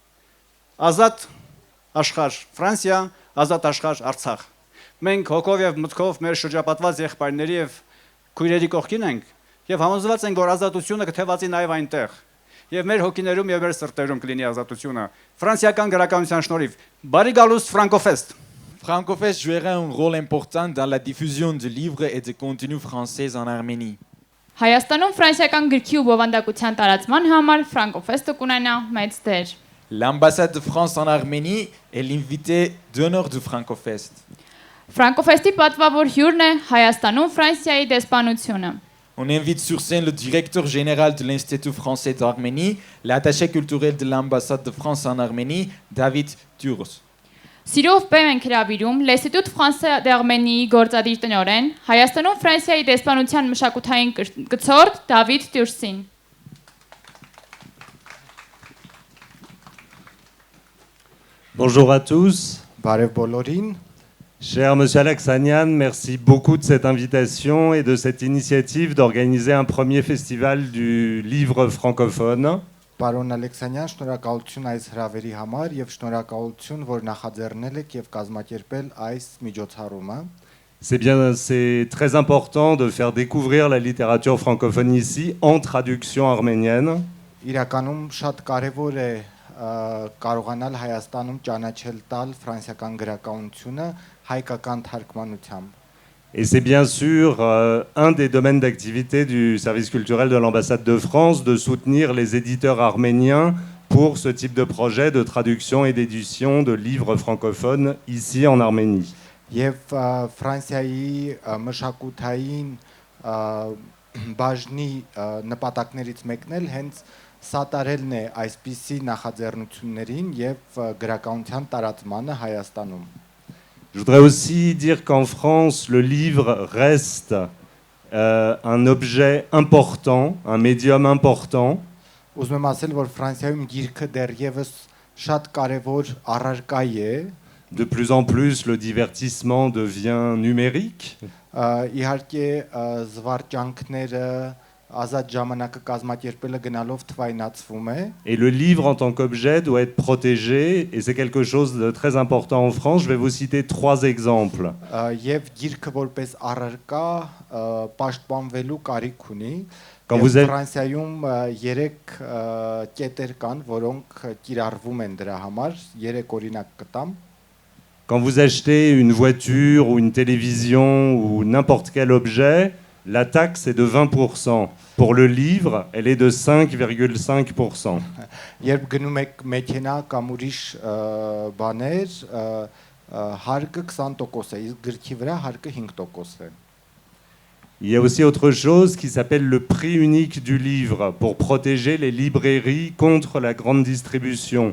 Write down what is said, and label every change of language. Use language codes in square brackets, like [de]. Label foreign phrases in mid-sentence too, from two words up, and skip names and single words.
[hy] Ազատ աշխարհ Ֆրանսիա, ազատ աշխարհ Արցախ։ Մենք հոգով եւ մտքով մեր շրջապատված եղբայրների եւ քույրերի կողքին ենք եւ համոզված ենք, որ azատությունը կթեվացի նաեւ այնտեղ եւ մեր հոգիներում եւ մեր սրտերում կլինի ազատությունը ֆրանսիական գրականության շնորհիվ։ Բարի գալուստ FrancoFest։ [fr] FrancoFest jouera un rôle important dans la diffusion de livres et de contenus français en Arménie. [hy] Հայաստանում ֆրանսիական գրքի ու բովանդակության տարածման համար FrancoFest-ը կունենա մեծ դեր։ [fr] L'ambassade de France en Arménie est l'invité d'honneur du FrancoFest. [hy] FrancoFest-ի պատվավոր հյուրն է Հայաստանում Ֆրանսիայի դեսպանությունը։ [fr] On invite sur scène le directeur général de l'Institut français d'Arménie, l'attaché culturel de l'ambassade de France en Arménie, David Turos. [hy] Սիրով բեմ ենք հրավիրում L'Institut français d'Arménie գործադիր տնօրեն Հայաստանում Ֆրանսիայի դեսպանության մշակութային կցորդ Դավիթ Տյուրսին։ [fr] Bonjour à tous. [hy] Բարև բոլորին։ [fr] Cher Monsieur Alexanian, merci beaucoup de cette invitation et de cette initiative d'organiser un premier festival du livre francophone. [hy] Պարոն Ալեքսանյան, շնորհակալություն այս հրավերի համար եւ շնորհակալություն, որ նախաձեռնել եք եւ կազմակերպել այս միջոցառումը։ [fr] C'est très important de faire découvrir la littérature francophone ici en traduction arménienne. [hy] Իրականում շատ կարեւոր է կարողանալ Հայաստանում ճանաչել տալ ֆրանսիական գրականությունը հայկական թարգմանությամբ։ [fr] Et c'est bien sûr un des domaines d'activité du service culturel de l'ambassade de France de soutenir les éditeurs arméniens pour ce type de projet de traduction et d'édition de livres francophones ici en Arménie. [hy] Եվ Ֆրանսիայի մշակութային բաժնի նպատակներից մեկն էլ հենց սատարելն է այսպիսի նախաձեռնություններին եւ գրականության տարածմանը Հայաստանում։ [fr] Je voudrais aussi dire qu'en France, le livre reste un objet important, un médium important. [hy] Ուզում եմ ասել, որ Ֆրանսիայում գիրքը դեռևս շատ կարևոր առարկա է։ [fr] De plus en plus, le divertissement devient numérique. [hy] Իհարկե զվարճանքները ազատ ժամանակը կազմակերպելը գնալով թվայնացվում է։ [fr] Et le livre en tant qu'objet doit être protégé, et c'est quelque chose de très important en France. Je vais vous citer 3 exemples. [hy] Եվ գիրքը որպես առարկա պաշտպանվելու կարիք ունի։ [fr] Quand vous êtes [hy] Ֆրանսիայում 3 կետեր կան, որոնք կիրառվում են դրա համար, 3 օրինակ կտամ։ [fr] Quand vous achetez une voiture ou une télévision ou n'importe quel objet, la taxe est de 20%. Pour le livre, elle est de 5,5%. [hy] Երբ գնում եք մեքենա կամ ուրիշ բաներ, հարկը 20% է, իսկ գրքի վրա հարկը 5% է։ [fr] Il y a aussi autre chose qui s'appelle le prix unique du livre pour protéger les librairies contre la grande distribution.